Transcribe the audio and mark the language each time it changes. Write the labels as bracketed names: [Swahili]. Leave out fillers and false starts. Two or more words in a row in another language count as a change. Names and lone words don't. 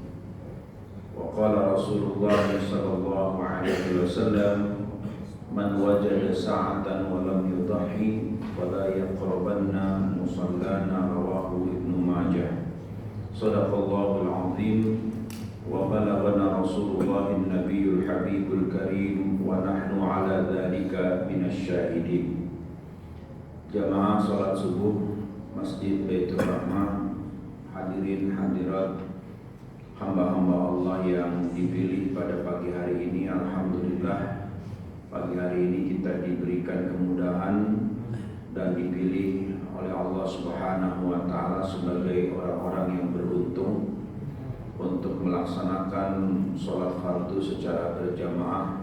[Arabic] وقال رسول الله صلى الله عليه وسلم، من وجد سعة ولم يضح فلا يقربن مصلانا، رواه Ibnu Majah. صدق الله العظيم. وبلغنا رسول الله النبي الحبيب الكريم ونحن على ذلك من الشاهدين. [Indonesian] Jamaah salat subuh Masjid Baitur Rahmah, hadirin hadirat hamba-hamba Allah yang dipilih pada pagi hari ini. Alhamdulillah, pagi hari ini kita diberikan kemudahan dan dipilih oleh Allah [Arabic] سبحانه وتعالى [Indonesian] sebagai orang-orang yang beruntung untuk melaksanakan sholat fardu secara berjamaah.